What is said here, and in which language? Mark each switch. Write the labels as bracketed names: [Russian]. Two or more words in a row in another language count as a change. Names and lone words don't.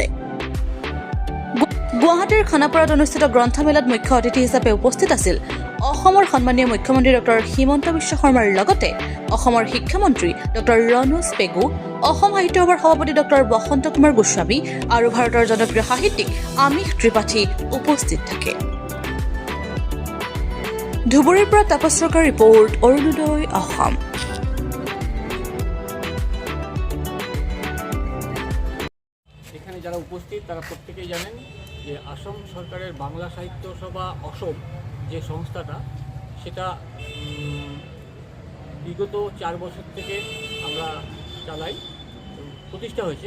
[Assamese] গুৱাহাটীৰ খানাপাৰাত অনুষ্ঠিত গ্ৰন্থমেলাত মুখ্য অতিথি হিচাপে উপস্থিত আছিল অসমৰ সন্মানীয় মুখ্যমন্ত্ৰী ডক্টৰ হিমন্ত বিশ্ব শৰ্মাৰ লগতে অসমৰ শিক্ষামন্ত্ৰী ডক্টৰ ৰণোজ পেগু, অসম সাহিত্য সভাৰ সভাপতি ডক্টৰ বসন্ত কুমাৰ গোস্বামী আৰু ভাৰতৰ জনপ্ৰিয় সাহিত্যিক আমিষ ত্ৰিপাঠী উপস্থিত থাকে। ধুবুৰীৰ পৰা তাপস্যকাৰ ৰিপৰ্ট, অৰুণোদয় অসম। [Bangla] এখানে যারা উপস্থিত তারা প্রত্যেকেই জানেন যে আসাম সরকারের বাংলা সাহিত্য সভা অসম যে সংস্থাটা সেটা বিগত 4 বছর থেকে আমরা চালাই, প্রতিষ্ঠা হয়েছে।